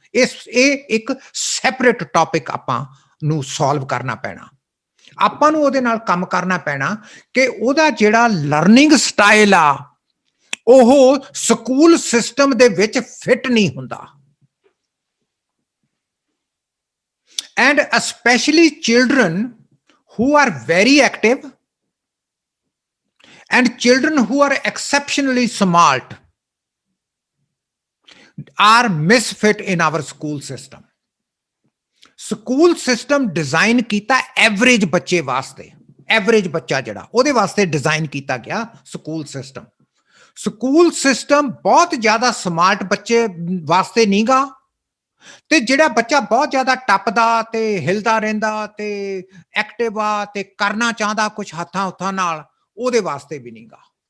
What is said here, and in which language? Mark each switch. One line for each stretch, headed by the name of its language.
Punjabi: ਇਹ ਇੱਕ separate topic ਆਪਾਂ ਨੂੰ ਸੋਲਵ ਕਰਨਾ ਪੈਣਾ, ਆਪਾਂ ਨੂੰ ਉਹਦੇ ਨਾਲ ਕੰਮ ਕਰਨਾ ਪੈਣਾ ਕਿ ਉਹਦਾ ਜਿਹੜਾ ਲਰਨਿੰਗ ਸਟਾਈਲ ਆ ਉਹ ਸਕੂਲ ਸਿਸਟਮ ਦੇ ਵਿੱਚ ਫਿੱਟ ਨਹੀਂ ਹੁੰਦਾ।
English: And especially children who are very active and children who are exceptionally smart are misfit in our school system.
Punjabi: School system design ਕੀਤਾ average ਬੱਚੇ ਵਾਸਤੇ, average ਬੱਚਾ ਜਿਹੜਾ ਉਹਦੇ ਵਾਸਤੇ design ਕੀਤਾ ਗਿਆ ਸਕੂਲ ਸਿਸਟਮ। ਸਕੂਲ ਸਿਸਟਮ ਬਹੁਤ ਜ਼ਿਆਦਾ ਸਮਾਰਟ ਬੱਚੇ ਵਾਸਤੇ ਨਹੀਂ ਗਾ, ਤੇ ਜਿਹੜਾ ਬੱਚਾ ਬਹੁਤ ਜ਼ਿਆਦਾ ਟੱਪਦਾ ਤੇ ਹਿਲਦਾ ਰਹਿੰਦਾ ਤੇ ਐਕਟਿਵ ਆ ਤੇ ਕਰਨਾ ਚਾਹੁੰਦਾ ਕੁਝ ਹੱਥਾਂ ਹੁੱਥਾਂ ਨਾਲ, ਉਹਦੇ ਵਾਸਤੇ ਵੀ ਨਹੀਂ ਗਾ।